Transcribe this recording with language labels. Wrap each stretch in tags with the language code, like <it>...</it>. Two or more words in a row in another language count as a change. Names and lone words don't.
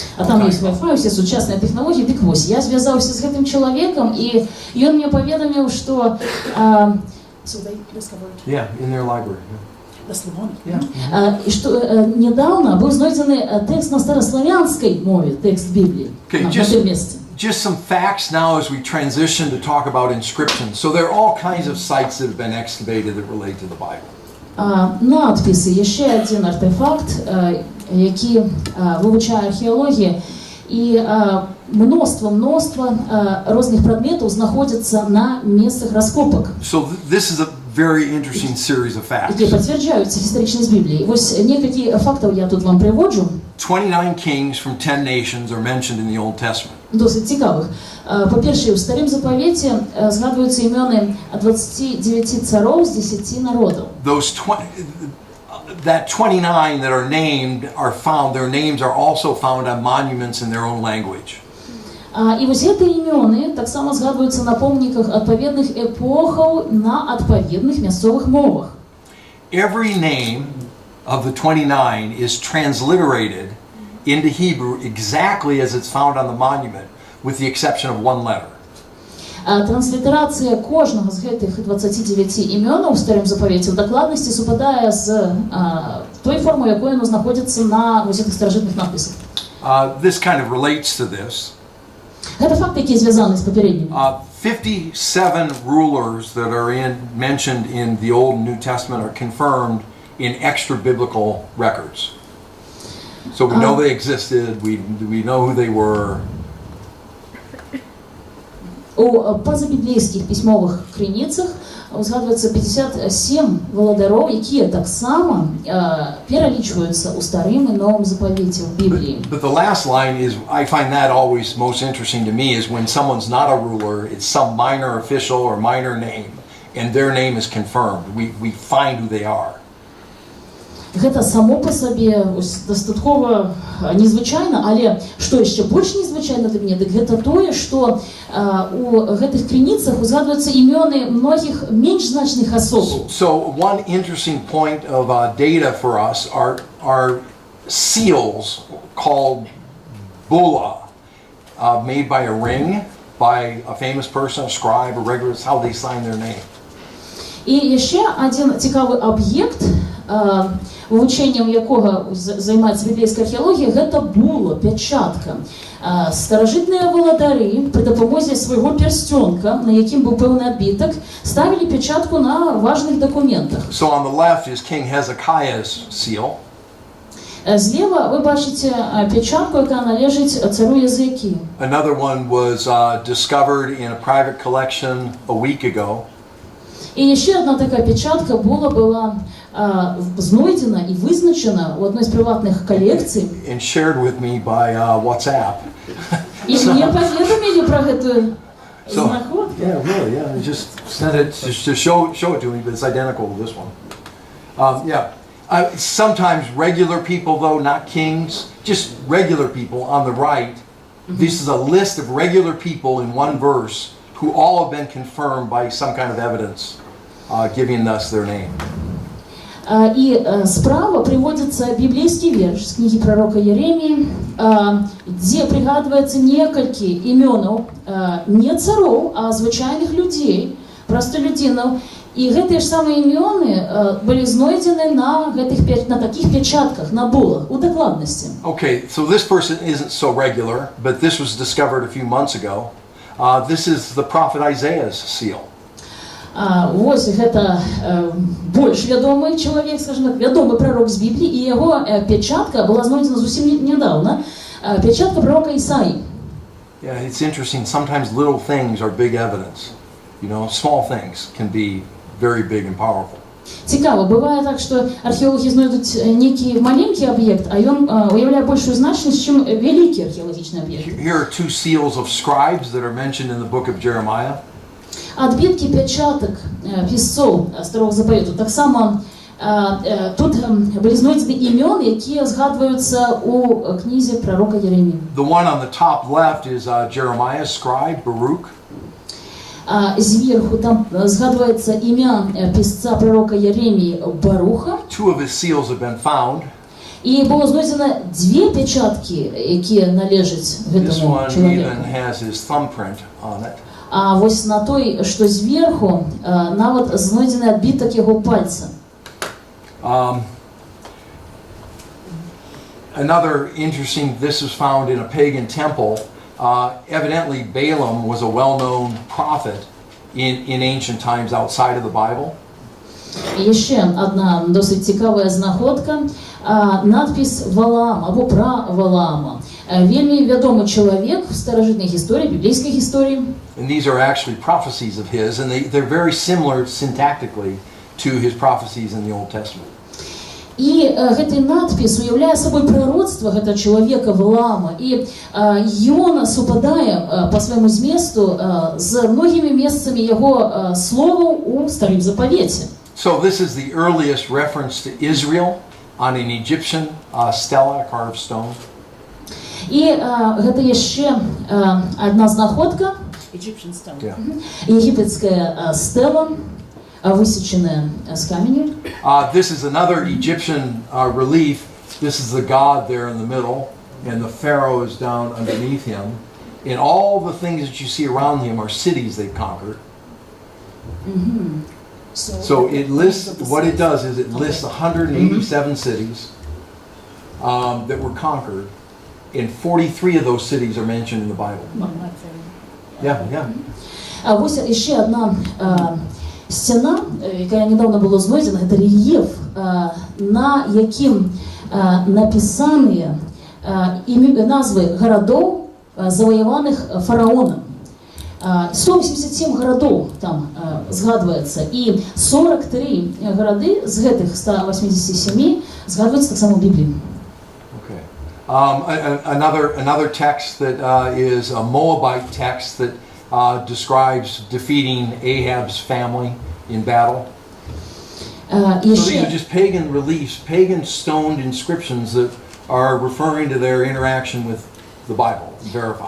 <uk>А там є Wi-Fi, всі сучасні технології. Так ось, я зв'язався з гэтым чоловіком, і він мені повідомив, що</uk> <en>Yeah, in their library.</en> <uk>і що недавно був знайдений текст на старослов'янській мові, текст Біблії на цьому місці.</uk> <en>Just some facts now as we transition to talk about inscriptions. So there are all kinds of sites that have been excavated that relate to the Bible.</en> <uk>Надписи є ще один артефакт, який вивчає археологія, і множество різних предметів знаходяться на місцях розкопок.</uk> <en>So this is a very interesting series of facts.</en> <uk>Які підтверджуються історично з Біблії. Ось кілька фактів я тут вам приводжу.</uk> <en>29 kings from 10 nations are mentioned in the Old Testament.</en> <uk>Досить цікавих. По-перше, в Старому Заповіті згадуються імена 29 царів з 10 народів.</uk> <en>That 29 that are named are found, their names are also found on monuments in their own language.</en> <uk>І ось ці імена так само згадуються на помниках відповідних епохів на відповідних місцевих мовах.</uk> <en>Every name of the 29 is transliterated into Hebrew exactly as it's found on the monument, with the exception of one letter.</en> <uk>Транслітерація кожного з цих 29 імен у Старому Заповіті в докладності співпадає з тою формою, якою воно знаходиться на ось цих старожитних надписах.</uk> <en>This kind of relates to this.</en> <uk>Це факт, який зв'язаний з попереднім.</uk> <en>57 rulers that are mentioned in the Old and New Testament are confirmed in extra biblical records. So we know they existed, we know who they were.</en> <be>У пазабіблейскіх пісьмовых крыніцах узгадваецца 57 валадароў, якія таксама пералічваюцца ў старым і новым запавеце ў Бібліі.</be> <en>But the last line is, I find that always most interesting to me, is when someone's not a ruler, it's some minor official or minor name, and their name is confirmed. We find who they are.</en> <be>Гэта само па сабе дастаткова незвычайна, але што яшчэ больш незвычайна для мяне, дык гэта тое, што у гэтых крыніцах узгадваюцца імёны многіх менш значных асоб.</be> <en>So one interesting point of data for us are seals called bulla, made by a ring, by a famous person, a scribe, a regular, it's how they sign their name.</en> <be>І яшчэ адзін цікавы аб'ект, вывучэннем якога займаецца біблейская археалогія, гэта була, пячатка. Старажытныя валадары пры дапамозе свайго пярсцёнка, на якім быў пэўны адбітак, ставілі пячатку на важных дакументах.</be> <en>So on the left is King Hezekiah's seal.</en> <be>Злева вы бачыце пячатку, якая належыць цару Языкію.</be> <en>Another one was discovered in a private collection a week ago.</en> <be>І яшчэ адна такая пячатка была знойдзена і вызначана ў адной з прыватных калекцый.</be> <en>And shared with me by WhatsApp.</en> <be>І мне паведамілі пра гэтую знаходку.</be> <en>Yeah, really, yeah. I just sent it to show it to me, but it's identical to this one. Sometimes regular people, though, not kings, just regular people on the right. This is a list of regular people in one verse who all have been confirmed by some kind of evidence, giving us their name.</en> <be>І справа прыводзіцца біблейскі верш з кнігі прарока Єреміі, дзе прыгадваецца некалькі імёнаў не цароў, а звычайных людзей, простолюдинаў. І гэтыя ж самыя імёны былі знойдзены на такіх пячатках, на булах, у дакладнасці.</be> <en>Okay, so this person isn't so regular, but this was discovered a few months ago. This is the prophet Isaiah's seal.</en> <be>Вось гэта больш вядомы чалавек, скажем так, вядомы прарок з Бібліі, і яго пячатка была знойдзена зусім нядаўна, пячатка пророка Ісаі.</be> <en>Yeah, it's interesting. Sometimes little things are big evidence. You know, small things can be very big and powerful.</en> <be>Цікава, бывае так, што археолагі знойдуць нейкі маленькі аб'ект, а ён уяўляе большую значнасць, чым вялікі археалагічны аб'ект.</be> <en>Here are two seals of scribes that are mentioned in the book of Jeremiah.</en> <be>Адбіткі пячатак пісцоў Старога Запавету таксама тут былі знойдзены імёны, якія згадваюцца у кнізе прарока Єреміі.</be> <en>The one on the top left is Jeremiah's scribe, Baruch.</en> <be>Зверху там згадваецца імя пісца прарока Єреміі Баруха.</be> <en>Two of his seals have been found.</en> <be>І было знойдзена две пячаткі, якія належаць гэтаму</be> <en>This one</en> <be>чалавеку.</be> <en>even has his thumbprint on it.</en> <be>А вось на той, што зверху, нават знойдзены адбітак яго пальца.</be> <en>Another interesting, this was found in a pagan temple. Evidently Balaam was a well-known prophet in ancient times outside of the Bible.</en> <be>Яшчэ одна досыць цікавая знаходка, надпіс Валаам або пра Валаама. Вельмі вядомы чалавек в старажытнай гісторыі, біблейскай гісторыі.</be> <en>And these are actually prophecies of his, and they're very similar syntactically to his prophecies in the Old Testament.</en> <be>І гэты надпіс уяўляе сабой прароцтва гэтага чалавека Валаама, і ён супадае па свайму зместу з многімі месцамі яго словаў у Старым Запавеце.</be> <en>So this is the earliest reference to Israel on an Egyptian stela, carved stone.</en> <be>І гэта яшчэ адна знаходка, егіпецкая стела, высеченная з каменю.</be> <en>This is another Egyptian relief. This is the god there in the middle, and the pharaoh is down underneath him. And all the things that you see around him are cities they've conquered. So it lists, what it does is it lists 187 cities that were conquered, and 43 of those cities are mentioned in the Bible. Yeah.</en> <be>Вось яшчэ одна сцяна,</be> <uk>яка недавно була знойдена,</uk> <be>гэта рельеф, на якім напісаныя назвы гарадоў, заваяваных фараонам. 187 гарадоў там згадваецца, і 43 гарады з гэтых 187 згадваюцца таксама ў Бібліі.</be> <en>Okay. Another text that is a Moabite text that describes defeating Ahab's family in battle. So these are just pagan reliefs, pagan stoned inscriptions that are referring to their interaction with the Bible, verified.</en>